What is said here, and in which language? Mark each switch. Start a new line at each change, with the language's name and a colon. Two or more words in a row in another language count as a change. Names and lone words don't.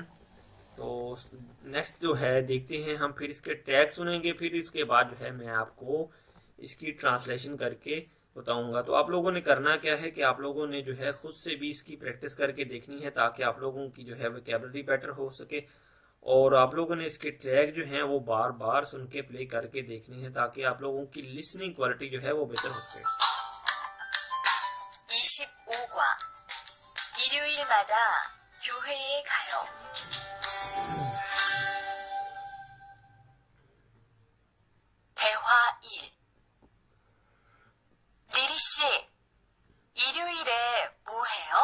Hindi: तो नेक्स्ट जो है देखते हैं हम, फिर इसके टैग सुनेंगे, फिर इसके बाद जो है मैं आपको इसकी ट्रांसलेशन करके बताऊंगा। तो आप लोगों ने करना क्या है कि आप लोगों ने जो है खुद से भी इसकी प्रैक्टिस करके देखनी है ताकि आप लोगों की जो है
English: vocabulary better
Hindi: हो सके, और आप लोगों ने इसके ट्रैक जो है वो बार बार सुन के प्ले करके देखनी है ताकि आप लोगों की
English: listening quality
Hindi: जो है वो बेहतर हो सके।
Korean: 25과 일요일마다 교회에 가요. 대화 1. 리리 씨, 일요일에 뭐 해요?